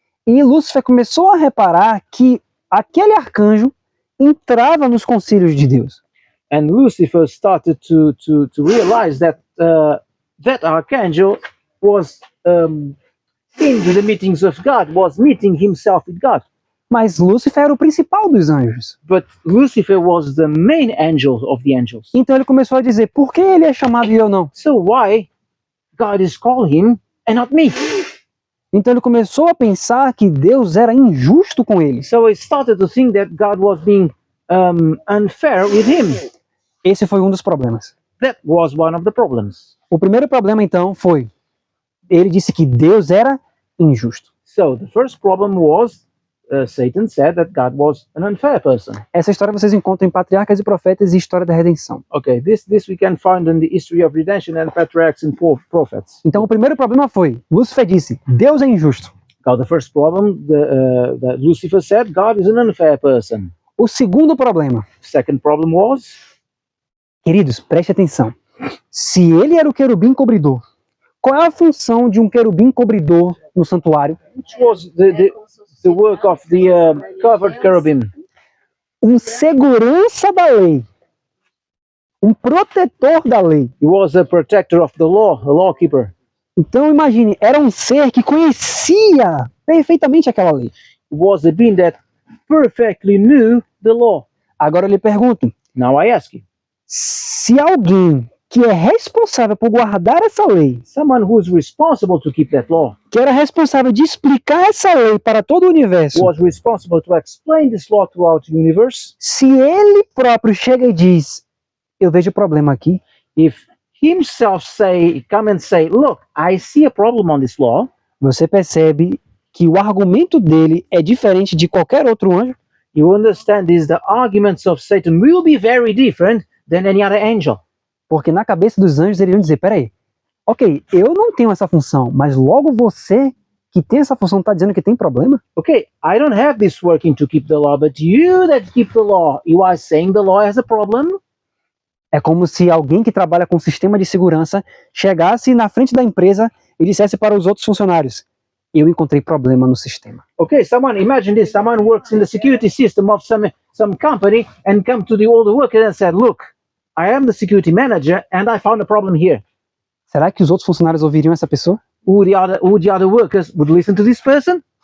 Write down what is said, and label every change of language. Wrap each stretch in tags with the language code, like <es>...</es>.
<pt>E Lúcifer começou a reparar que aquele arcanjo entrava nos concílios de Deus.</pt> <en>And Lucifer started to realize that that archangel was into the meetings of God, was meeting himself with God.</en> <pt>Mas Lúcifer era o principal dos anjos.</pt> <en>But Lucifer was the main angel of the angels.</en> <pt>Então ele começou a dizer: por que ele é chamado e eu não?</pt> <en>So why God is calling him and not me?</en> <pt>Então ele começou a pensar que Deus era injusto com ele.</pt> <en>So he started to think that God was being unfair with him.</en> <pt>Esse foi um dos problemas.</pt> <en>That was one of the problems.</en> <pt>O primeiro problema então foi: ele disse que Deus era injusto.</pt> <en>So the first problem was Satan said that God was an unfair person.</en> <pt>Essa história vocês encontram em Patriarcas e Profetas e História da Redenção.</pt> <en>Okay, this we can find in the history of redemption and patriarchs and prophets.</en> <pt>Então o primeiro problema foi: Lúcifer disse, Deus é injusto.</pt> <en>Now the first problem, that Lucifer said, God is an unfair person.</en> <pt>O segundo problema,</pt> <en>Second problem was,</en> <pt>queridos, preste atenção. Se ele era o querubim cobridor, qual é a função de um querubim cobridor no santuário?</pt> <en>which was the work of the covered cherubim?</en> <pt>Um segurança da lei. Um protetor da lei.</pt> <en>He was a protector of the law, a lawkeeper.</en> <pt>Então imagine, era um ser que conhecia perfeitamente aquela lei.</pt> <en>He was a being that perfectly knew the law.</en> <pt>Agora eu lhe pergunto,</pt> <en>Now I ask you,</en> <pt>se alguém que é responsável por guardar essa lei,</pt> <en>someone who is responsible to keep that law,</en> <pt>que era responsável de explicar essa lei para todo o universo,</pt> <en>was responsible to explain this law throughout the universe,</en> <pt>se ele próprio chega e diz, eu vejo problema aqui,</pt> <en>if himself come and say, look, I see a problem on this law,</en> <pt>você percebe que o argumento dele é diferente de qualquer outro anjo?</pt> <en>you understand this, the arguments of Satan will be very different than any other angel.</en> <pt>Porque na cabeça dos anjos eles iam dizer, peraí, ok, eu não tenho essa função, mas logo você que tem essa função está dizendo que tem problema?</pt> <en>Okay, I don't have this working to keep the law, but you that keep the law, you are saying the law has a problem?</en> <pt>É como se alguém que trabalha com sistema de segurança chegasse na frente da empresa e dissesse para os outros funcionários, eu encontrei problema no sistema.</pt> <en>Okay, imagine this, someone works in the security system of some company and come to all the workers and said, look, I am the security manager and I found a problem here.</en> <pt>Será que os outros funcionários ouviriam essa pessoa?</pt> <en>Would the other workers would listen to this person?</en>